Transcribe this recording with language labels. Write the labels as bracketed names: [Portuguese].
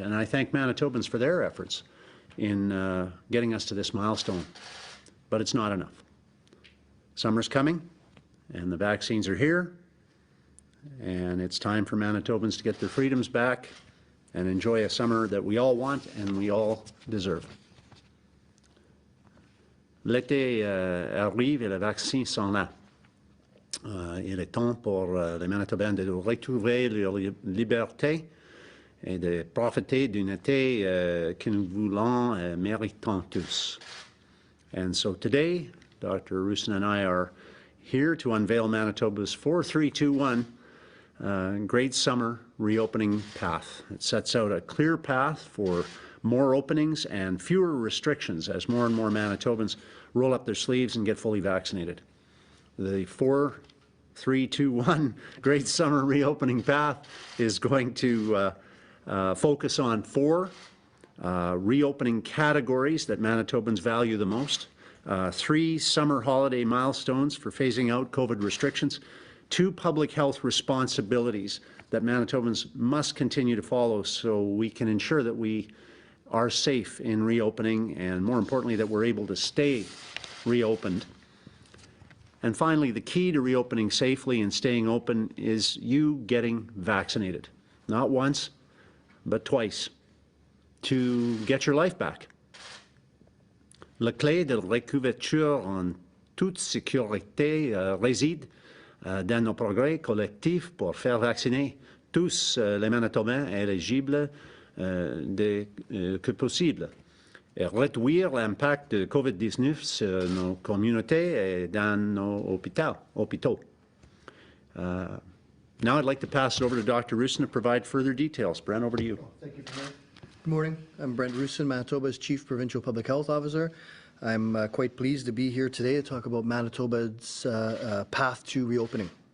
[English] And I thank Manitobans for their efforts in getting us to this milestone. But it's not enough. Summer's coming, and the vaccines are here, and it's time for Manitobans to get their freedoms back and enjoy a summer that we all want and we all deserve. [French] L'été arrive et les vaccins sont là. Il est temps pour les Manitobains de retrouver leur liberté et de profiter d'un été que nous voulons et méritons tous. [English] And so today, Dr. Roussin and I are here to unveil Manitoba's 4-3-2-1 Great Summer Reopening Path. It sets out a clear path for more openings and fewer restrictions as more and more Manitobans roll up their sleeves and get fully vaccinated. The 4-3-2-1 Great Summer Reopening Path is going to focus on 4 reopening categories that Manitobans value the most, 3 summer holiday milestones for phasing out COVID restrictions, 2 public health responsibilities that Manitobans must continue to follow so we can ensure that we are safe in reopening and, more importantly, that we're able to stay reopened. And finally, the key to reopening safely and staying open is you getting vaccinated, not once, but twice, to get your life back. [French] La clé de recouverture en toute sécurité réside dans nos progrès collectifs pour faire vacciner tous les Manitobains éligibles que possible et réduire l'impact de COVID-19 sur nos communautés et dans nos hôpitaux. [English] Now I'd like to pass it over to Dr. Roussin to provide further details. Brent, over to you. Thank you, Premier. Good morning. I'm Brent Roussin, Manitoba's Chief Provincial Public Health Officer. I'm quite pleased to be here today to talk about Manitoba's path to reopening.